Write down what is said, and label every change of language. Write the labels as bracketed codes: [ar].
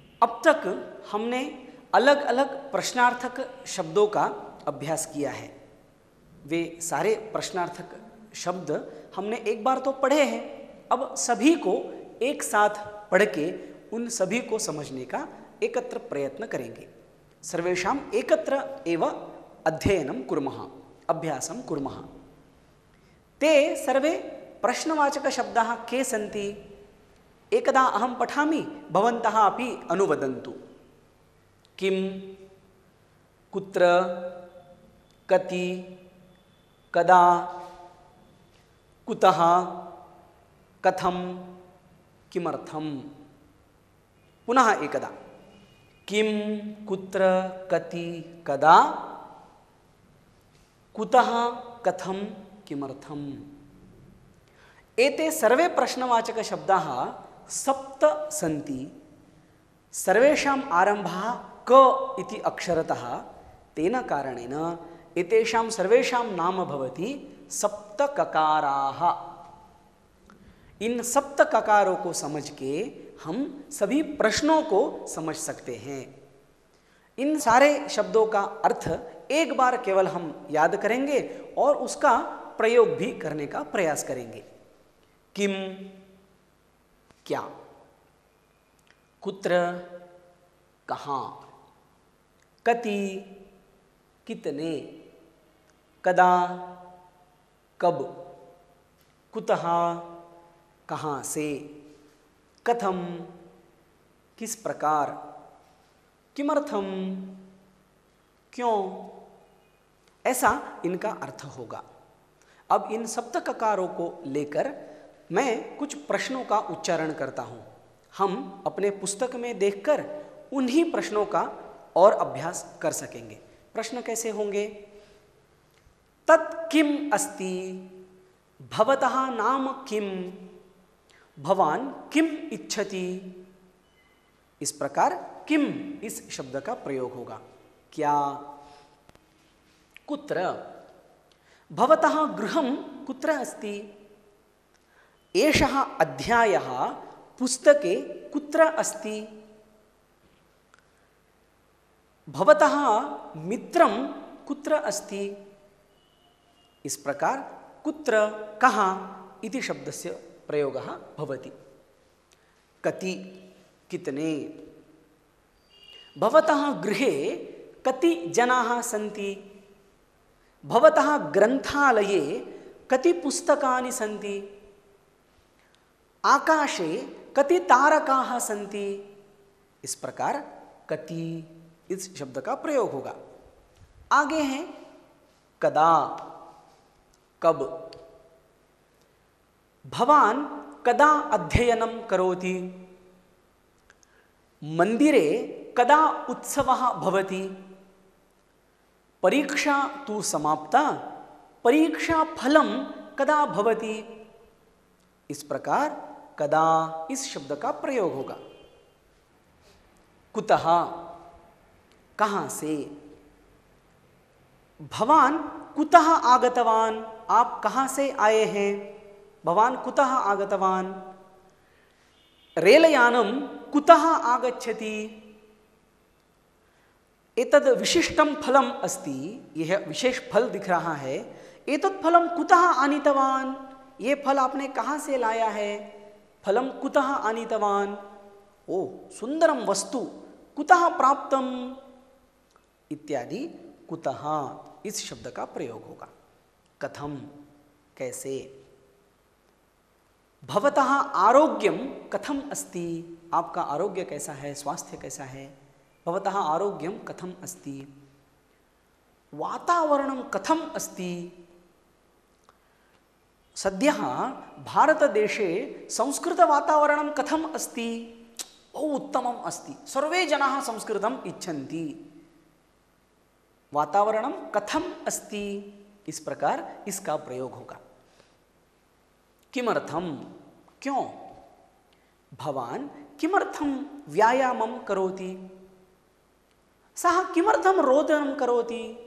[hi] अब तक हमने अलग अलग प्रश्नार्थक शब्दों का अभ्यास किया है। वे सारे प्रश्नार्थक शब्द हमने एक बार तो पढ़े हैं। अब सभी को एक साथ पढ़ के उन सभी को समझने का एकत्र प्रयत्न करेंगे। [sa] सर्वेषाम् एकत्र एव अध्ययनं कुर्मः, अभ्यासं कुर्मः। ते सर्वे प्रश्नवाचकशब्दाः के सन्ति। एकदा अहं पठामि, भवन्तः अपि अनुवदन्तु। किं, कुत्र, कति, कदा, कुतः, कथं, किमर्थं। पुनः एकदा किं, कुत्र, कति, कदा, कुतः, कथं, किमर्थम्। एते सर्वे प्रश्नवाचक शब्दाः 7 सन्ति। सर्वेषाम् आरम्भः क इति अक्षरतः, तेन कारणेन एतेषां सर्वेषां नाम भवति 7 ककाराः। [hi] इन 7 ककारों को समझ के हम सभी प्रश्नों को समझ सकते हैं। इन सारे शब्दों का अर्थ एक बार केवल हम याद करेंगे और उसका प्रयोग भी करने का प्रयास करेंगे। किम, क्या, कुत्र, कहाँ, कति, कितने, कदा, कब, कुतः, कहाँ से, कथम, किस प्रकार, किमर्थम, क्यों। ऐसा इनका अर्थ होगा। अब इन 7 ककारों को लेकर मैं कुछ प्रश्नों का उच्चारण करता हूँ। हम अपने पुस्तक में देखकर उन्हीं प्रश्नों का और अभ्यास कर सकेंगे। प्रश्न कैसे होंगे। [sa] तत् किम अस्ति, भवतः नाम किम, भवान किम इच्छति। [hi] इस प्रकार किम इस शब्द का प्रयोग होगा। [sa] क्या, कुत्र, भवतः गृहं कुत्र अस्ति। एषः अध्यायः पुस्तके कुत्र अस्ति। भवतः मित्रं कुत्र अस्ति। [hi] इस प्रकार [sa] कुत्र, कहाँ इति शब्दस्य प्रयोगः भवति। कति, कितने। भवतः गृहे कति जनाः सन्ति। भवतः ग्रन्थालये कति पुस्तकानि सन्ति, आकाशे कति तारकाः सन्ति। [hi] इस प्रकार कति इस शब्द का प्रयोग होगा। आगे है कदा, कब। [sa] भवान कदा अध्ययनं करोति, मंदिरे कदा उत्सवः भवति, परीक्षा तु समाप्ता, परीक्षा फलं कदा भवति। [hi] इस प्रकार कदा इस शब्द का प्रयोग होगा। कुतः, कहाँ से। [sa] भवान कुतः आगतवान, [hi] आप कहाँ से आए हैं। [sa] भवान कुतः आगतवान। रेलयानं कुतः आगच्छति, एतद् विशिष्टं फलम् अस्ति, [hi] यह विशेष फल दिख रहा है। [sa] एतत् फलं कुतः आनीतवान, [hi] ये फल आपने कहाँ से लाया है। [sa] फलं कुतः आनीतवान, ओ सुंदरम वस्तु कुतः प्राप्तम इत्यादि। [hi] कुतः इस शब्द का प्रयोग होगा। कथम, कैसे। [sa] भवतः आरोग्यम कथम अस्ति, [hi] आपका आरोग्य कैसा है, स्वास्थ्य कैसा है। [sa] भवतः आरोग्यम कथम अस्ति। वातावरणं कथम अस्ति। सद्यः भारतदेशे संस्कृतवातावरणं कथम अस्ति, बहु उत्तमम् अस्ति, सर्वे जनाः संस्कृतम् इच्छन्ति। वातावरणं कथम अस्ति, [hi] इस प्रकार इसका प्रयोग होगा। [sa] किमर्थम, क्यों। भवान किमर्थम व्यायामं करोति, सः किमर्थम रोदनं करोति।